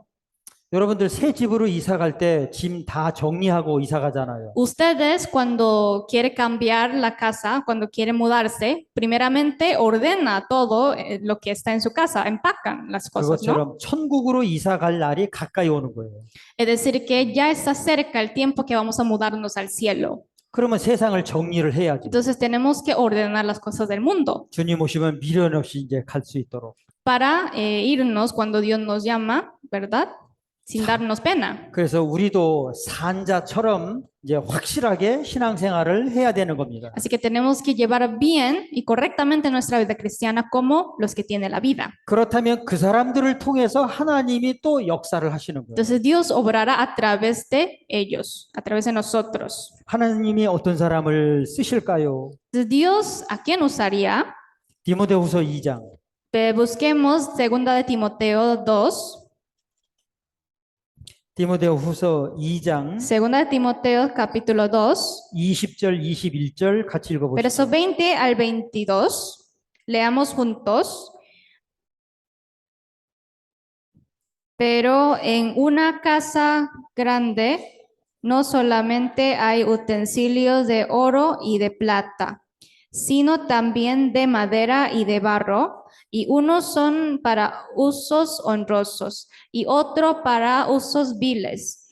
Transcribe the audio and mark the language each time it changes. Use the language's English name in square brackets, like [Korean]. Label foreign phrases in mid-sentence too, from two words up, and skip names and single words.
[Korean] 여러분들 새 집으로 이사 갈 때 짐 다 정리하고 이사 가잖아요. [Spanish] Ustedes cuando quieren cambiar la casa, cuando quieren mudarse, primeramente ordena todo lo que está en su casa, empacan las cosas, ¿no? [Korean] 그것처럼 천국으로 이사 갈 날이 가까이 오는 거예요. [Spanish] Es decir, que ya está cerca el tiempo que vamos a mudarnos al cielo. [Korean] 그러면 세상을 정리를 해야지. [Spanish] Entonces tenemos que ordenar las cosas del mundo [Korean] 주님 오시면 미련 없이 이제 갈 수 있도록. [Spanish] para irnos cuando Dios nos llama, ¿verdad? Sin darnos pena. [Korean] 그래서 우리도 산자처럼 이제 확실하게 신앙생활을 해야 되는 겁니다. [Spanish] Así que tenemos que llevar bien y correctamente nuestra vida cristiana como los que tienen la vida. [Korean] 그렇다면 그 사람들을 통해서 하나님이 또 역사를 하시는 거예요. [Spanish] Entonces Dios obrará a través de ellos, a través de nosotros. [Korean] 하나님이 어떤 사람을 쓰실까요? [Spanish] Entonces, Dios, ¿a quién usaría? [Korean] 디모데후서 2장 [Spanish] Busquemos 2 de Timoteo 2. [Korean] 디모데후서 2장 [Spanish] 2 de Timoteo capítulo 2, [Korean] 20절 21절 같이 읽어보시죠. [Spanish] verso 20 al 22. Leamos juntos. Pero en una casa grande no solamente hay utensilios de oro y de plata, sino también de madera y de barro, y unos son para usos honrosos y otro para usos viles.